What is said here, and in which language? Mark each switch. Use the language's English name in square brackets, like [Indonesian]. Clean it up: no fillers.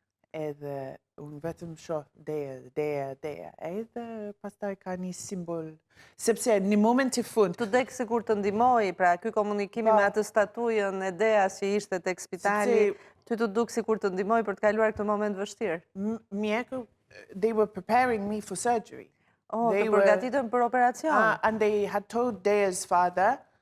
[Albanian] Edhe unë vetëm shoh Deja. Edhe pastaj ka një simbol. Sepse një moment të fund... Të dek sikur të ndihmoi, pra ky komunikimi me atë statujën e Dejas që ishte tek spitali, ty të duk sikur të ndihmoi për të kaluar këtë moment vështirë. [English] Mjekët, they were preparing me for surgery. [Albanian] Të përgatitën për operacion. [English] And they had told Deja's father,